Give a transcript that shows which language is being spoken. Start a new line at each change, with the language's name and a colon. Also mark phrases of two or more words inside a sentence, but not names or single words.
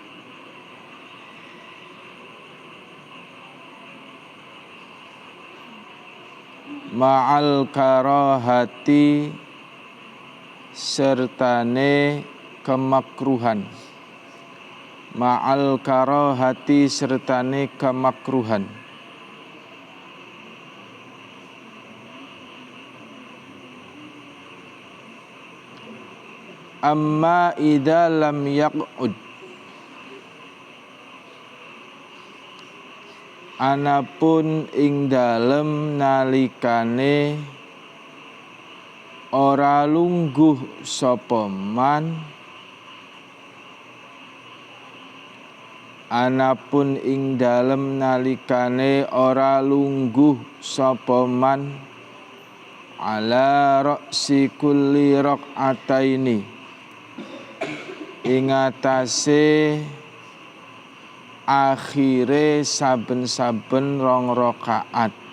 Arabic: مع الكراهة
Javanese: sertane kemakruhan,
Arabic: مع الكراهة
Javanese: sertane kemakruhan.
Arabic: أما إذا لم يقعد,
Javanese: anapun ing dalem nalikane ora lungguh sapa man, anapun ing dalem nalikane ora lungguh sapa man
Arabic: على رأس كل ركعتين
Javanese: ing atase akhire saben-saben rong rakaat.